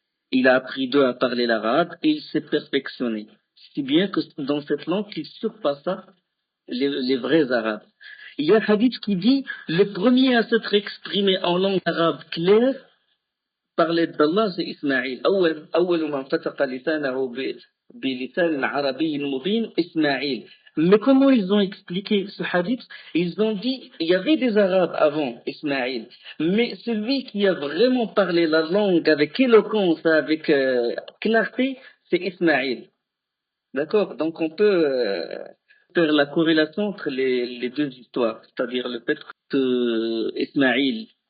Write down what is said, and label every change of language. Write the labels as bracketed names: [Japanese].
[French] Il a appris d'eux à parler l'arabe et il s'est perfectionné. Si bien que dans cette langue, il surpassa les vrais Arabes. Il y a un hadith qui dit, le premier à s'être exprimé en langue arabe claire, parler d'Allah, c'est Ismaïl. [Arabic] أول من فتق لسانه بلسان عربي مبين إسماعيل. [French] Mais comment ils ont expliqué ce hadith? Ils ont dit, il y avait des Arabes avant Ismaïl, mais celui qui a vraiment parlé la langue avec éloquence, avec clarté, c'est Ismaïl. D'accord? Donc on peut faire la corrélation entre les deux histoires, c'est-à-dire le fait que Ismaïl